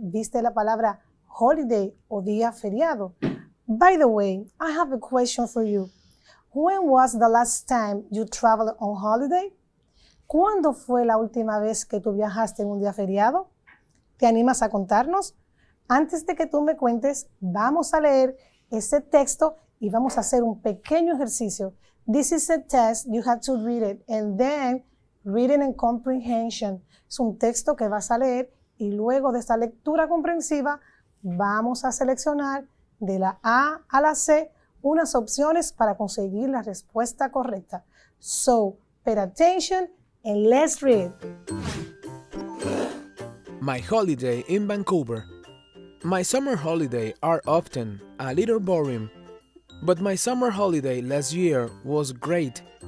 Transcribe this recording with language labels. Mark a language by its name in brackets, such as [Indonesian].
[Spanish] ¿Viste la palabra holiday o día feriado? [English] By the way, I have a question for you. When was the last time you traveled on holiday? [Spanish] ¿Cuándo fue la última vez que tú viajaste en un día feriado? ¿Te animas a contarnos? Antes de que tú me cuentes, vamos a leer ese texto y vamos a hacer un pequeño ejercicio. [English] This is a test, you have to read it, and then reading and comprehension. [Spanish] Es un texto que vas a leer y luego de esta lectura comprensiva vamos a seleccionar de la A a la C unas opciones para conseguir la respuesta correcta. [English] So, pay attention and let's read. My holiday in Vancouver. My summer holidays are often a little boring, but my summer holiday last year was great.